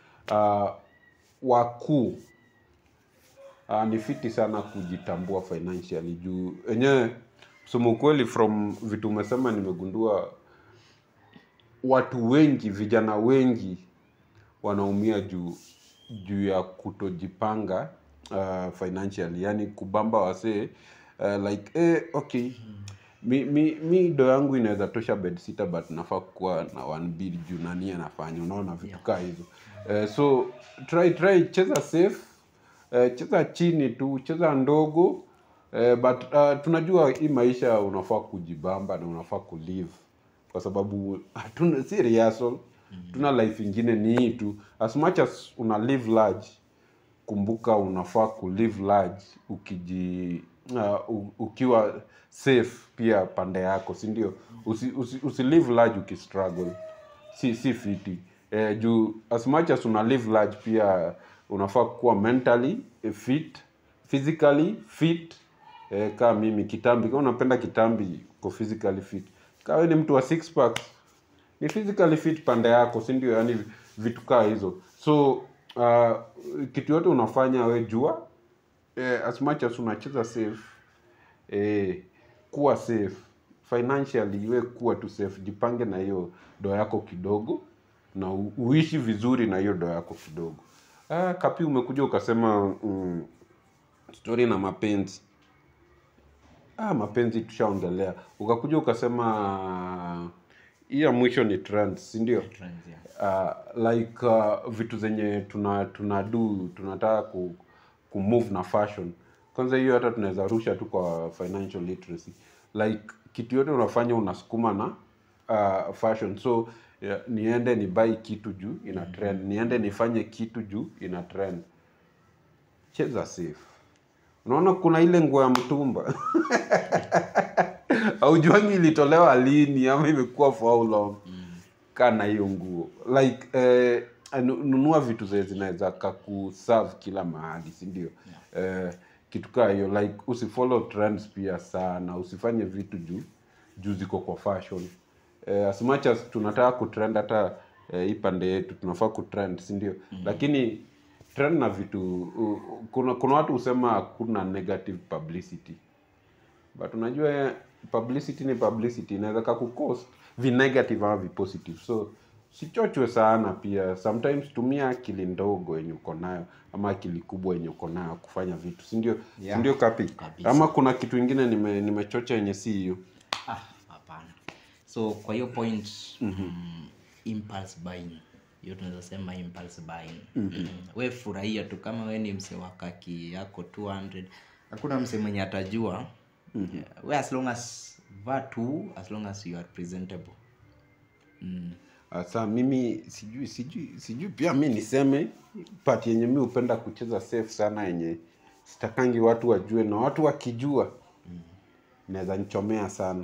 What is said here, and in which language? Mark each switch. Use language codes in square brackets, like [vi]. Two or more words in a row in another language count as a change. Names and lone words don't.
[sw] Wakuu ni fiti sana kujitambua financially, juu enyewe kusema ukweli from vitu umesema nimegundua watu wengi, vijana wengi wanaumia juu ya kutojipanga financially, yani kubamba wasee [en] like okay, [sw] mi do yangu inaweza tosha bedsitter, but nafaa kuwa na 1 bill juu nani anafanya, unaona vitu kaa hizo. [en] So try [sw] cheza safe, cheza chini tu, cheza ndogo, but tunajua hii maisha unafaa kujibamba na unafaa kulive, kwa sababu hatuna si rehearsal, tuna life ingine ni hii tu. [en] As much as una live large, [sw] kumbuka unafaa kulive large ukiwa safe pia pande yako, si ndio? Usi [en] live large [sw] ukistruggle, si fiti. Juu [en] as much as [sw] una [en] live large [sw] pia unafaa kuwa [en] mentally fit, physically fit. [sw] Kama mimi kitambi, kama unapenda kitambi kwa [en] physically fit. [sw] Kama wewe ni mtu wa 6 pack, ni [en] physically fit [sw] pande yako, si ndio? Yani vitu kaa hizo. So kitu yote unafanya we jua, [en] as much as [sw] unacheza safe, kuwa [en] safe financially, [sw] we kuwa tu safe, jipange na hiyo do yako kidogo na uishi vizuri na hiyo do yako kidogo. Kapi umekuja ukasema story na mapenzi. Mapenzi tushaongelea. Ukakuja ukasema hii ya mwisho ni trends, si ndio? Like vitu zenye tunataka kumove na fashion. Kwanza hiyo hata tunaweza rusha tu kwa [en] financial literacy. [sw] Like kitu yote unafanya unasukuma fashion. So niende ni buy kitu juu ina trend, niende nifanye kitu juu ina trend. Cheza safe. Unaona kuna ile nguo ya mtumba haujuangi ilitolewa lini ama imekuwa [en] for how long. [sw] Kana hiyo nguo like nunua vitu zinaweza kuserve kila mahali, si ndio? Kitu kaa hiyo like usifollow trends pia sana, usifanye vitu juu ziko kwa fashion. [en] As much as [sw] tunataka kutrend, hata hii pande yetu tunafaa kutrend, si ndio? Lakini trend na vitu kuna watu husema kuna [en] negative publicity, [sw] but unajua publicity ni publicity, inaweza kucost vi negative au vi positive. So sichochwe sana pia, sometimes tumia akili ndogo yenye uko nayo ama akili kubwa yenye uko nayo kufanya vitu, si ndio? Yeah. Ndio kapi. Ama kuna kitu kingine nimechocha yenye si hiyo. Hapana. So kwa hiyo point [en] impulse buying, [sw] hiyo tunaweza sema [en] impulse buying. [sw] Wewe furahia tu, kama wewe ni mse wa kaki yako 200, hakuna mse mwenye atajua. [en] Wewe as long as as long as you are presentable. [sw] Sasa mimi sijui pia mimi niseme part yenye mimi upenda kucheza safe sana, yenye sitakangi watu wajue, na watu wakijua naweza nichomea sana.